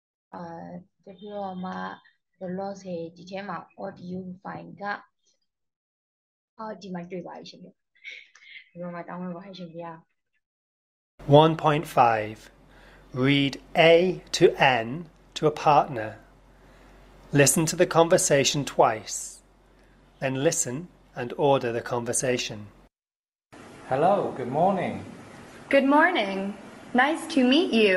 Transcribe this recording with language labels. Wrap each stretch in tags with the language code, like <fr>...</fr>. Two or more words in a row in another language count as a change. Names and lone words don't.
<my>တပြီးတော့မှ loss ဒီထဲမှာ audio file ကဒီမှာတွေ့ပါရှင်ဗျဒီမှာတောင်းလို့ပါရှင်ဗျာ</my> <en>1.5 Read A to N to a partner. Listen to the conversation twice. Then listen and order the conversation. Hello, good morning. Good morning. Nice to meet you.</en>